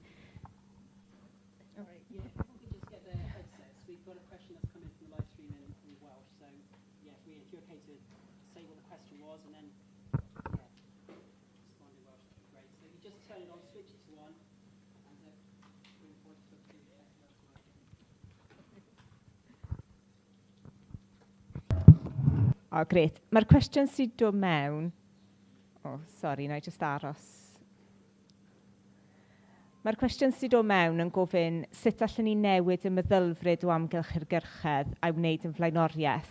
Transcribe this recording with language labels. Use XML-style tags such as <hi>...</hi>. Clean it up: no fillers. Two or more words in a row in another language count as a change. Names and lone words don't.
<en>All right, yeah, if we could just get the headsets. We've got a question that's come in from the live stream in Welsh. So, yeah, Ry'n, if you're okay to say what the question was and then, yeah, respond in Welsh, that'd be great. So if you just turn it on, switch it to on, and then bring forward to the</en> <cy>O, grêt. Mae'r cwestiwn sydd dod mewn... sori, na I just aros. Mae'r cwestiwn sydd dod mewn yn gofyn sut allwn ni newid y meddylfryd o amgylch hygyrchedd a wneud yn flaenoriaeth.</cy>